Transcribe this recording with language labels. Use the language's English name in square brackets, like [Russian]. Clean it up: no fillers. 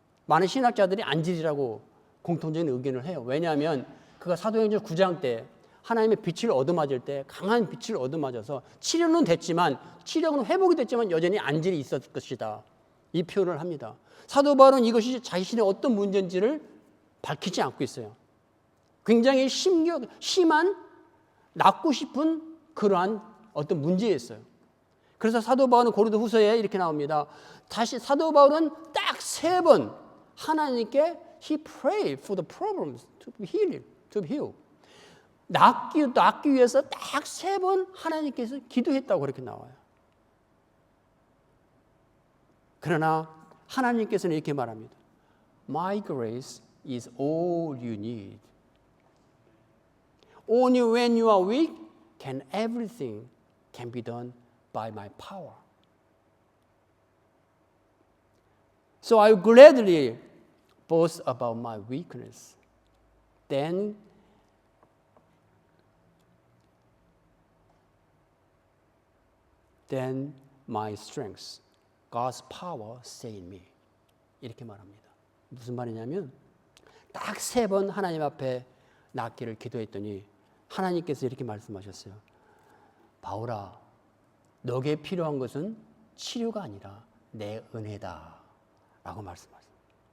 [Korean] 많은 신학자들이 안질이라고 공통적인 의견을 해요. 왜냐하면 그가 사도행전 9장 때 하나님의 빛을 얻어맞을 때 강한 빛을 얻어맞아서 치료는 됐지만, 치료는 회복이 됐지만 여전히 안질이 있었을 것이다. 이 표현을 합니다. 사도 바울은 이것이 자신의 어떤 문제인지를 밝히지 않고 있어요. 굉장히 심한 낫고 싶은 그러한 어떤 문제였어요. 그래서 사도 바울은 고린도후서에 이렇게 나옵니다. [English] 다시 사도 바울은 딱 3번 하나님께 he prayed for the problems to be healed. [Korean] 낫기 위해서 딱 3번 하나님께서 기도했다고 그렇게 나와요. 그러나 하나님께서는 이렇게 말합니다. [English] My grace is all you need. Only when you are weak can everything can be done by my power. So I gladly boast about my weakness. Then my strength, God's power stay in me. [Korean] 이렇게 말합니다. 무슨 말이냐면 딱 3번 하나님 앞에 낫기를 기도했더니 하나님께서 이렇게 말씀하셨어요. 바울아, 너에게 필요한 것은 치료가 아니라 내 은혜다 라고 말씀하셨어요.